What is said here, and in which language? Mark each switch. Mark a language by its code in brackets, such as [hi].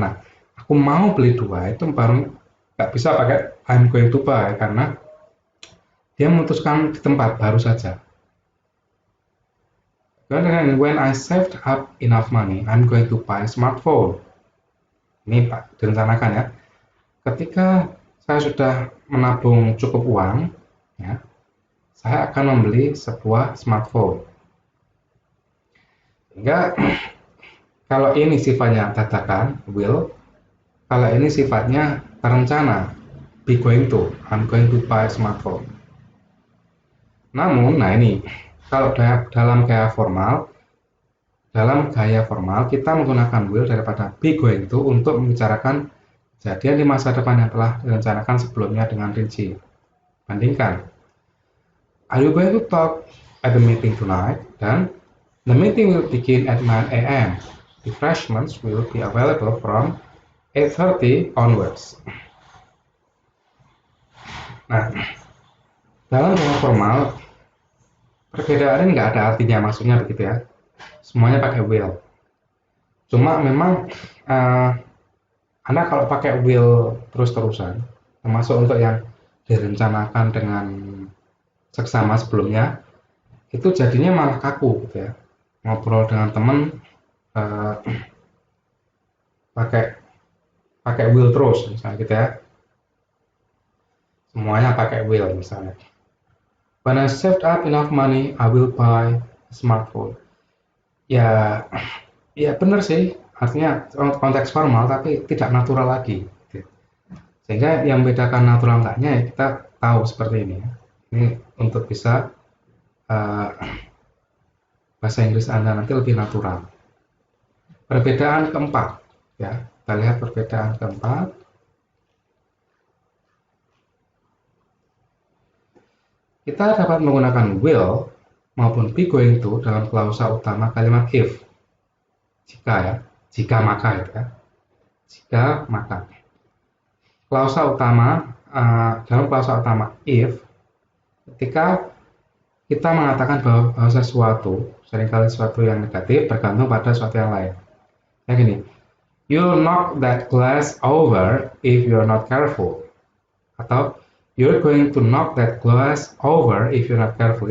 [id] Nah, aku mau beli 2 itu baru nggak bisa pakai [en] I'm going to buy, [id] karena dia memutuskan di tempat baru saja. [en] When I saved up enough money, I'm going to buy a smartphone. [id] Ini Pak direncanakan ya. Ketika saya sudah menabung cukup uang, ya, saya akan membeli sebuah smartphone. Sehingga kalau ini sifatnya dadakan, will, kalau ini sifatnya terencana, be going to, [en] I'm going to buy a smartphone. [id] Namun, nah ini, kalau dalam gaya formal kita menggunakan will daripada be going to untuk membicarakan kejadian di masa depan yang telah direncanakan sebelumnya dengan rinci. Bandingkan, [en] are you going to talk at the meeting tonight? [id] Dan [en] the meeting will begin at 9 a.m. Refreshments will be available from 8:30 onwards. [id] Nah, dalam gaya formal, perbedaan ini nggak ada artinya, maksudnya begitu ya. Semuanya pakai will. Cuma memang Anda kalau pakai will terus-terusan, termasuk untuk yang direncanakan dengan seksama sebelumnya, itu jadinya malah kaku gitu ya. Ngobrol dengan teman pakai will terus misalnya gitu ya. Semuanya pakai will misalnya. [en] When I saved up enough money, I will buy a smartphone. [id] Ya benar sih, artinya konteks formal tapi tidak natural lagi. Sehingga yang membedakan natural enggaknya ya kita tahu seperti ini ya. Ini untuk bisa bahasa Inggris Anda nanti lebih natural. Perbedaan keempat ya, kita lihat perbedaan keempat. Kita dapat menggunakan will maupun be going to dalam klausa utama kalimat if. Jika ya, jika maka itu ya. Jika maka. Klausa utama dalam klausa utama if, ketika kita mengatakan bahwa sesuatu, seringkali sesuatu yang negatif bergantung pada sesuatu yang lain. Ya gini, [en] you'll knock that glass over if you're not careful. [id] Atau [en] you're going to knock that glass over if you're not careful.